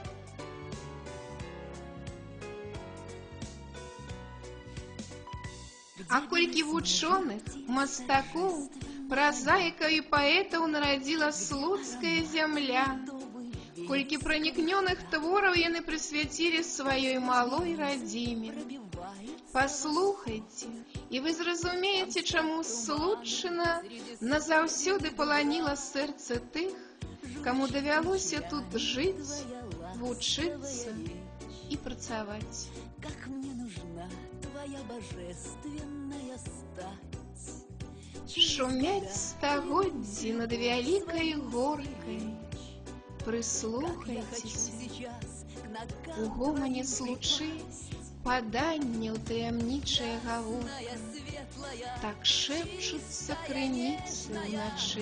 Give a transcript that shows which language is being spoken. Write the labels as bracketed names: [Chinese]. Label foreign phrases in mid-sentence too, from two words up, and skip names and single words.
[Belarusian] А колькі вучоных, мастакоў, празаікаў і паэтаў нарадзіла слуцкая зямля, колькі пранікнёных твораў яны прысвяцілі сваёй малой радзіме. Паслухайце, і вы зразумееце, чаму Случчына назаўсёды паланіла сэрца тых, каму давялося тут жыць, вучыцца і працаваць. [Russian] Как мне нужна твоя божественная стать. [Belarusian] Шумяць стагоддзі над вялікай горкай. Прыслухайцеся, у гомане Случы паданне ў таямнічая гаворка. Так шэпчуцца крыніцы ўначы.